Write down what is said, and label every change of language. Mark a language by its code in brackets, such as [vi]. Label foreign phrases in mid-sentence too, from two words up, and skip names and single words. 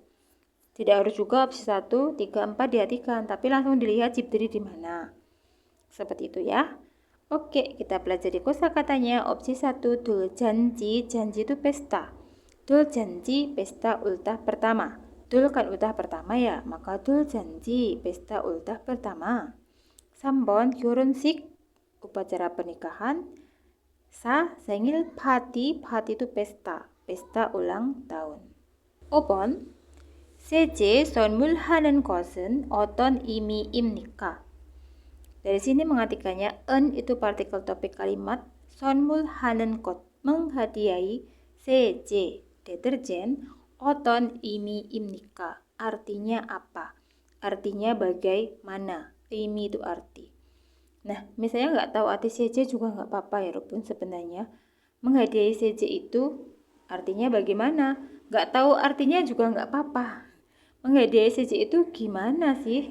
[id] Tidak harus juga opsi 1, 3, 4 dihatikan, tapi langsung dilihat 집들이 di mana. Seperti itu ya. Oke, kita pelajari kosakatanya. Opsi 1, 돌잔치. janji itu pesta. 돌잔치, pesta ultah pertama. Dul kan ultah pertama ya, maka 돌잔치, pesta ultah pertama. [ko] 3번, 결혼식, [id] upacara pernikahan. 4, [ko] 생일 party, [id] party itu pesta, pesta ulang tahun. [ko] 5번, 세제 선물하는 것은 어떤 의미입니까? [id] Dari sini mengartikannya, en itu partikel topik kalimat, [ko] 선물하는 것, [id] menghadiahi, 세제, deterjen, [ko] 어떤 의미입니까? [id] Artinya apa? Artinya bagaimana? 의미 itu arti. Nah, misalnya nggak tahu arti seje juga nggak apa-apa ya, Robun. Sebenarnya menghadiahi seje itu artinya bagaimana? Nggak tahu artinya juga nggak apa-apa. Menghadiahi seje itu gimana sih?